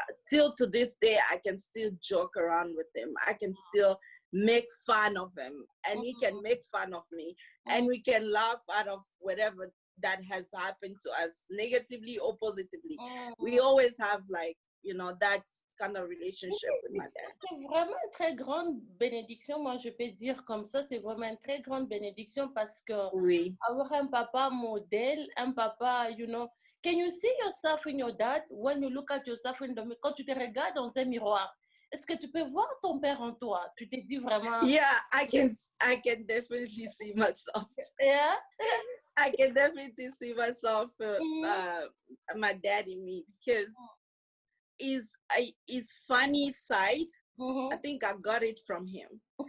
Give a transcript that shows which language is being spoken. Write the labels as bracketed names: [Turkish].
[English] Till to this day, I can still joke around with him. I can still make fun of him, and he can make fun of me, and we can laugh out of whatever that has happened to us, negatively or positively. We always have, like, you know, that kind of relationship with my dad. [French] C'est vraiment une très grande bénédiction, moi je peux dire comme ça, c'est vraiment une très grande bénédiction parce que avoir un papa modèle, un papa, [English] you know, can you see yourself in your dad when you look at yourself in the mirror? [French] Quand tu te regardes dans un miroir, est-ce que tu peux voir ton père en toi? Tu te dis vraiment... [English] Yeah, I can definitely see myself. Yeah? I can definitely see myself, my dad in me, because his funny side, I think I got it from him.